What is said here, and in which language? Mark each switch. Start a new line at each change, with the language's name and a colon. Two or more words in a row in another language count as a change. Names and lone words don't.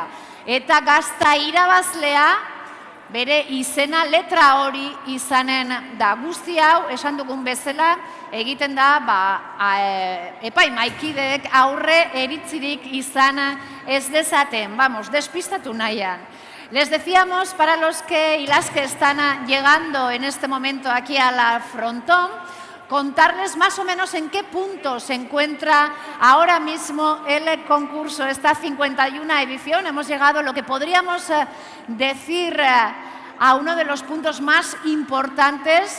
Basque: Eta gazta irabazlea, bere izena letra hori izanen da. Guzti hau, esan dugun bezala, egiten da epaimaikideek aurre eritzirik izan ez dezaten. Vamos, despistatu nahian.
Spanish: Les decíamos, para los que y las que están llegando en este momento aquí al frontón, contarles más o menos en qué punto se encuentra ahora mismo el concurso, esta 51 edición. Hemos llegado a lo que podríamos decir a uno de los puntos más importantes.